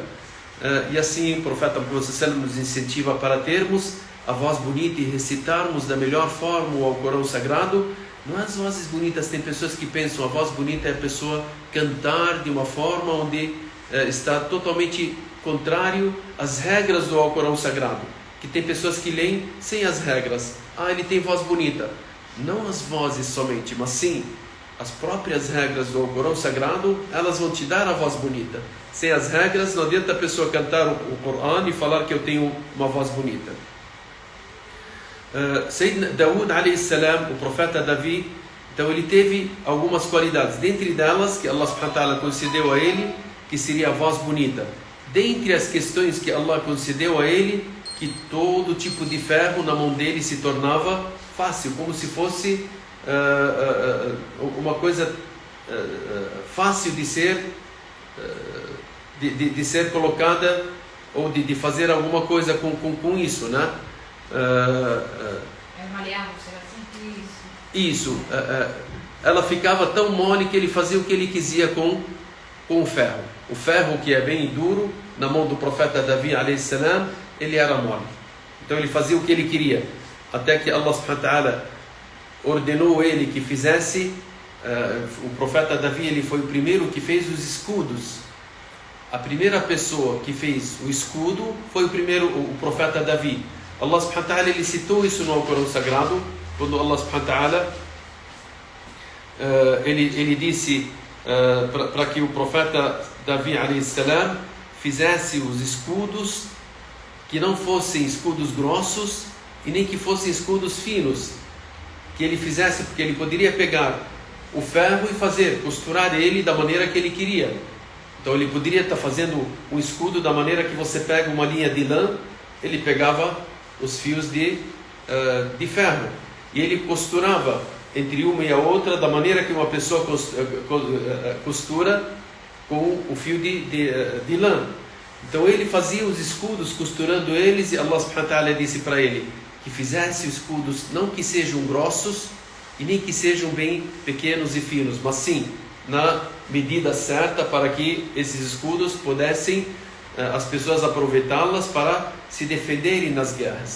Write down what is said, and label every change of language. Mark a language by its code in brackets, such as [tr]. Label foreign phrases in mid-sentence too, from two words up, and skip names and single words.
[pt] E assim o profeta Muhammad [ar] صلى الله عليه وسلم [pt] nos incentiva para termos a voz bonita e recitarmos da melhor forma o Alcorão Sagrado. Não é as vozes bonitas, tem pessoas que pensam a voz bonita é a pessoa cantar de uma forma onde está totalmente contrário às regras do Alcorão Sagrado. Que tem pessoas que leem sem as regras. Ele tem voz bonita. Não as vozes somente, mas sim as próprias regras do Alcorão Sagrado, elas vão te dar a voz bonita. Sem as regras, não adianta a pessoa cantar o Corão e falar que eu tenho uma voz bonita. [ar] سيدنا داود عليه السلام, [pt] o profeta Davi, então ele teve algumas qualidades, dentre delas que [ar] الله سبحانه وتعالى [pt] concedeu a ele, que seria a voz bonita. Dentre as questões que Allah concedeu a ele, que todo tipo de ferro na mão dele se tornava fácil, como se fosse uma coisa fácil de ser de ser colocada, ou de fazer alguma coisa com isso, né? Isso, ela ficava tão mole que ele fazia o que ele quisia com o ferro. O ferro, que é bem duro, na mão do profeta Davi [ar] عليه السلام, [pt] ele era mole. Então ele fazia o que ele queria, até que [ar] الله سبحانه وتعالى [pt] ordenou ele que fizesse. O profeta Davi, ele foi o primeiro que fez os escudos. A primeira pessoa que fez o escudo foi o profeta Davi. [ar] الله سبحانه وتعالى, [pt] ele citou isso no Alcorão Sagrado, quando [ar] الله سبحانه وتعالى [pt] ele disse para que o profeta Davi [ar] عليه السلام [pt] fizesse os escudos, que não fossem escudos grossos e nem que fossem escudos finos, que ele fizesse, porque ele poderia pegar o ferro e costurar ele da maneira que ele queria. Então ele poderia estar fazendo um escudo da maneira que você pega uma linha de lã, ele pegava os fios de ferro e ele costurava entre uma e a outra da maneira que uma pessoa costura com o fio de lã. Então ele fazia os escudos costurando eles, e [ar] الله سبحانه وتعالى [pt] disse para ele que fizesse os escudos não que sejam grossos e nem que sejam bem pequenos e finos, mas sim na medida certa, para que esses escudos pudessem as pessoas aproveitá-las para se defenderem nas guerras.